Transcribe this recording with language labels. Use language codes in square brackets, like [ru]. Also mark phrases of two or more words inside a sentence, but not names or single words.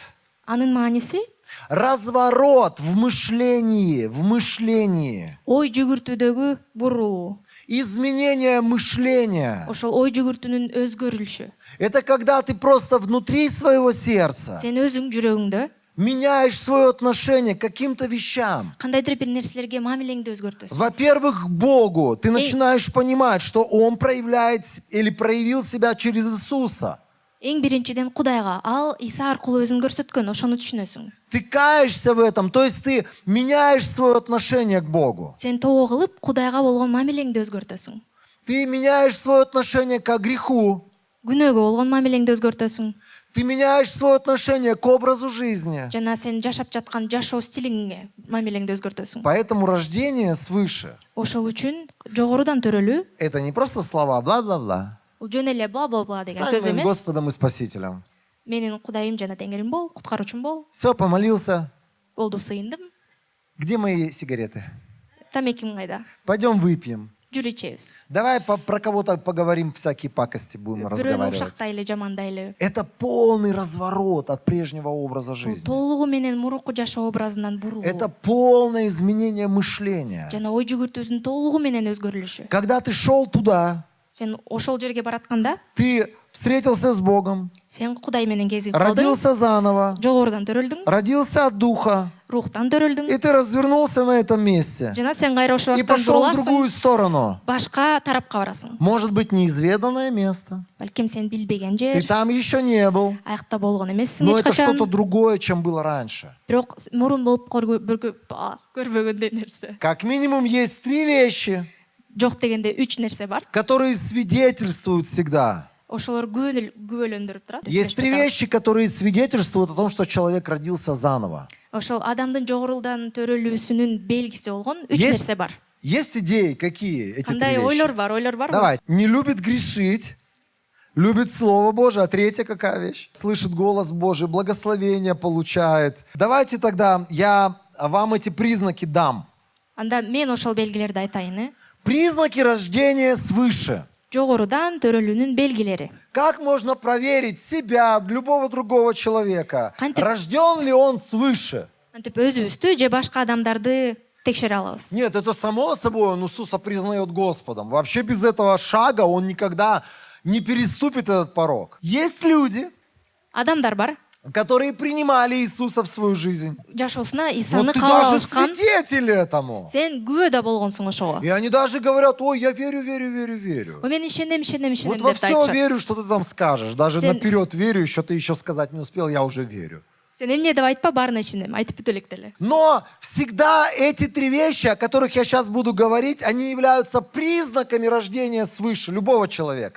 [ky] анын мааниси [ru] разворот в мышлении, [ky] ой жүгүртүүдөгү бурулуу. [ru] изменение мышления. [ky] Ошол ой жүгүртүүнүн өзгөрүлүшү. [ru] Это когда ты просто внутри своего сердца [ky] Сен өзүң жүрөгүңдө [ru] меняешь свое отношение к каким-то вещам. [ky] кандайдыр бир нерселерге мамилеңди өзгөртөсүң. [ru] Во-первых, к Богу. Ты начинаешь понимать, что Он проявляет или проявил себя через Иисуса. [ky] Эң биринчиден Кудайга, ал Иса аркылуу өзүн көрсөткөн, ошону түшүнөсүң. [ru] Ты каешься в этом, то есть ты меняешь свое отношение к Богу. [ky] Сен тобо кылып, Кудайга болгон мамилеңди өзгөртөсүң. [ru] Ты меняешь свое отношение к греху. [ky] Күнөөгө болгон мамилеңди өзгөртөсүң. [ru] Ты меняешь свое отношение к образу жизни. [ky] Жана сен жашап жаткан жашоо стилиңге мамилеңди өзгөртөсүң. [ru] Поэтому рождение свыше [ky] Ошол үчүн жогорудан төрөлүү, — [ru] это не просто слова бла-бла-бла. [ky] бул жөн эле бла-бла-бла деген [ru] Стань [ky] сөз [ru] моим [ky] эмес. [ru] Господом и Спасителем. [ky] Менин Кудайым жана Теңирим бол, куткаруучум бол. [ru] Все, помолился. [ky] Болду, сыйындым. [ru] Где мои сигареты? [ky] Тамеким кайда? [ru] Пойдем выпьем. [ky] Жүр ичебиз. [ru] Давай про кого-то поговорим, всякие пакости будем [ky] Бирөөнү [ru] разговаривать. [ky] ушактайлы, жамандайлы. [ru] Это полный разворот от прежнего образа [ky] Бул [ru] жизни. [ky] толугу менен мурунку жашоо образынан бурулуу. [ru] Это полное изменение мышления. [ky] Жана ой жүгүртүүсүнүн толугу менен өзгөрүлүшү. [ru] Когда ты шел туда, [ky] Сен ошол жерге баратканда, [ru] ты встретился с Богом, [ky] сен Кудай менен кезигип калдың, [ru] родился заново, [ky] жогорудан төрөлдүң, [ru] родился от Духа, [ky] рухтан төрөлдүң, [ru] и ты развернулся на этом месте [ky] жана сен кайра ошол [ru] и [ky] жактан [ru] пошел в [ky] буруласың, [ru] другую сторону. [ky] башка тарапка барасың. [ru] Может быть, неизведанное место. [ky] Балким сен билбеген [ru] Ты [ky] жер, [ru] там еще не был, [ky] аякта болгон эмессиң [ru] но [ky] эч [ru] это [ky] качан. [ru] что-то другое, чем было раньше. [ky] Бирок мурун болуп көрбөгөндөй нерсе. [ru] Как минимум есть 3 вещи, [ky] Жок дегенде 3 нерсе бар. [ru] которые свидетельствуют всегда, [ky] ошолор күбөлөндүрүп турат. [ru] Есть три вещи, которые свидетельствуют о том, что человек родился заново. [ky] Ошол адамдын жогорулдан төрөлүүсүнүн белгиси болгон үч [ru] Есть, [ky] нерсе бар. [ru] есть идеи, какие эти три [ky] Кандай [ru] вещи? [ky] ойлор бар. [ru] Давай. Не любит грешить, любит Слово Божие. А третья какая вещь? Слышит голос Божий, благословение получает. Давайте тогда я вам эти признаки дам. [ky] Анда мен ошол белгилерди айтайын. [ru] Признаки рождения свыше. [ky] Жогорудан төрөлүүнүн белгилери. [ru] Как можно проверить себя, любого другого человека? [ky] Кантип- [ru] Рожден ли он свыше? [ky] Антип өзүбүздү же башка адамдарды текшере алабыз. [ru] Нет, это само собой, он Иисуса признает Господом. Вообще без этого шага он никогда не переступит этот порог. Есть люди, [ky] Адамдар бар, [ru] которые принимали Иисуса в свою жизнь. [ky] жашоосуна [ru] Вот [ky] Исаны [ru] ты [ky] кабыл [ru] даже [ky] алышкан. [ru] свидетель этому. [ky] Сен күбө да болгонсуң ошого. [ru] И они даже говорят, ой, я верю. [ky] Мен ишенем [ru] Вот во [ky] деп [ru] все [ky] айтышат. [ru] верю, что ты там скажешь. Даже [ky] Сен- [ru] наперед верю, еще ты еще сказать не успел, я уже верю. [ky] Сен эмне деп айтпа, баарына ишенем, айтып бүт элек деле. [ru] Но всегда эти три вещи, о которых я сейчас буду говорить, они являются признаками рождения свыше любого человека.